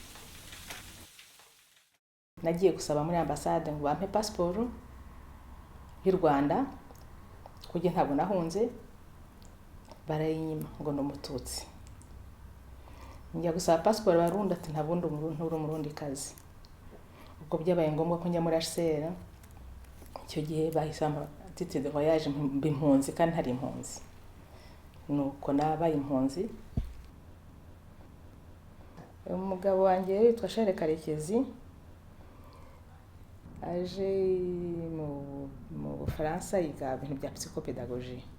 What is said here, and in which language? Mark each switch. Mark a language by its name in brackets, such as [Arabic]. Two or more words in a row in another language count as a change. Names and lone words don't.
[Kinyarwanda] Nagiye gusaba muri ambasade ngo bampe pasiporo y'u Rwanda kuko ntabwo nahunze, barayinyima ngo ni umututsi. Njya gusaba pasiporo Barundi ati nta bundi nturi umurundikazi. Ubwo byabaye ngombwa ko njya muri HCR, icyo gihe bahisamo [French] titre de voyage [Kinyarwanda] impunzi kandi hari impunzi, nuko nabaye impunzi. Umugabo wanjye yitwa Charles Karekezi, aje mu Bufaransa yiga ibintu bya psychopedagogie.